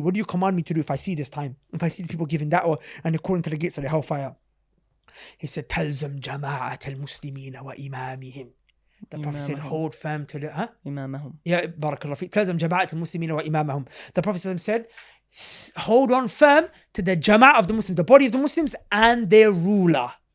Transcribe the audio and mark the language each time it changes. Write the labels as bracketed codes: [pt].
[en] What do you command me to do if I see this time? If I see the people giving da'wah and according to the gates of the hellfire? [ar] He said, تلزم جماعة المسلمين وإمامهم. [en] The Prophet said, hold firm to the [ar] إمامهم. Yeah, barakallah fi. تلزم جماعة المسلمين وإمامهم. [en] The Prophet said, hold on firm to the jama'ah of the Muslims, the body of the Muslims and their ruler.